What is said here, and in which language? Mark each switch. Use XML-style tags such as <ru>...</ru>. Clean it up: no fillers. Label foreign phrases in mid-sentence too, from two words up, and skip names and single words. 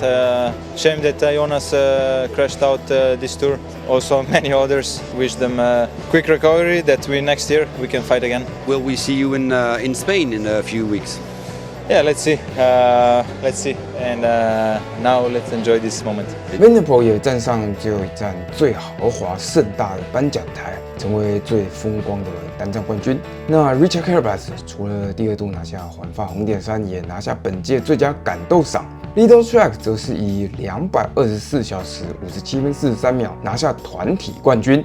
<en>Shame that Jonas crashed out this tour. Also many others. Wish them quick recovery that next year we can fight again. Will we see you in Spain in a few weeks? Yeah, let's see. And now let's enjoy this moment.</en> <zh>Vanderpoel 也站上最後一站最豪華盛大的頒獎台，成為最風光的單站冠軍。那 Richard Carapaz 除了第2度拿下環法紅點3，也拿下本屆最佳感鬥賞。Lido Track 則是以224小時57分43秒拿下團體冠軍。</zh>